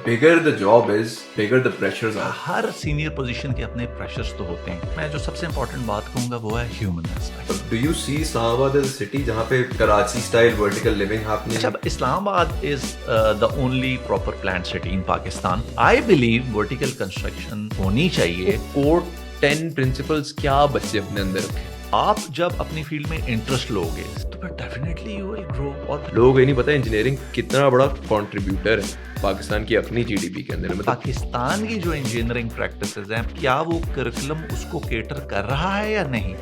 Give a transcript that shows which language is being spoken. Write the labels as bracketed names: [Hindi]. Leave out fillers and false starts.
[English] bigger the job is, bigger the pressures are. [Urdu] Hare senior position کے اپنے pressures تو ہوتے ہیں. میں جو سب سے امپورٹنٹ بات کہوں گا وہ ہے human aspect. [English] Do you see Islam Abad as a city [Urdu] جہاں پہ [English] Karachi style vertical living happening? اچھا, Islamabad is the only proper planned city in Pakistan. I believe vertical construction [Urdu] ہونی چاہیے. کوڈ 10 پرنسپلز کیا بچے اپنے اندر رکھیں. آپ جب اپنی فیلڈ میں انٹرسٹ لو گے تو پھر [English] Definitely you will grow. [Urdu] اور لوگوں کو یہ نہیں پتا انجینئرنگ کتنا بڑا کنٹریبیوٹر ہے پاکستان کی اپنی جی ڈی پی کے اندر. پاکستان کی جو انجینئرنگ پریکٹسز ہیں, کیا وہ کرکولم اس کو کیٹر کر رہا ہے یا نہیں؟